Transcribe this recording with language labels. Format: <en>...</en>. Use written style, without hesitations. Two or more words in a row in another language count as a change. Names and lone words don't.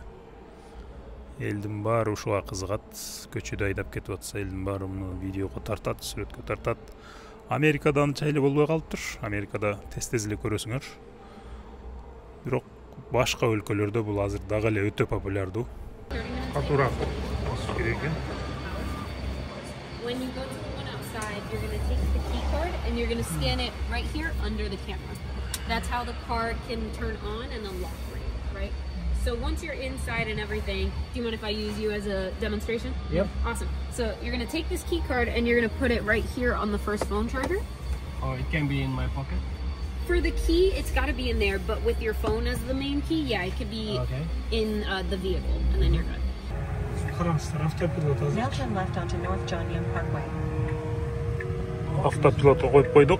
<ky>Элдин баары ушуга кызыгат. Көчөдө айдап кетип атса, элдин баары муну видеого тартат, сүрөткө тартат. Америкада анча эле болбой калыптыр. Америкада тез эле көрөсүңөр. Бирок башка өлкөлөрдө бул азыр дагы эле өтө популярдуу. Катуураак басыш керек экен.</ky> <en>When you go to the one outside, you're going to take the key card and you're going to scan it right here under the camera. That's how the car can turn on and unlock, right? So once you're inside and everything, do you mind if I use you as a demonstration? Yep. Awesome. So you're going to take this key card and you're going to put it right here on the first phone charger. Oh, it can be in my pocket? For the key, it's got to be in there, but with your phone as the main key, yeah, it could be in the vehicle, and then you're good. Now turn left onto North John Young Parkway.</en> <ky>Автопилотко коюп койдук.</ky>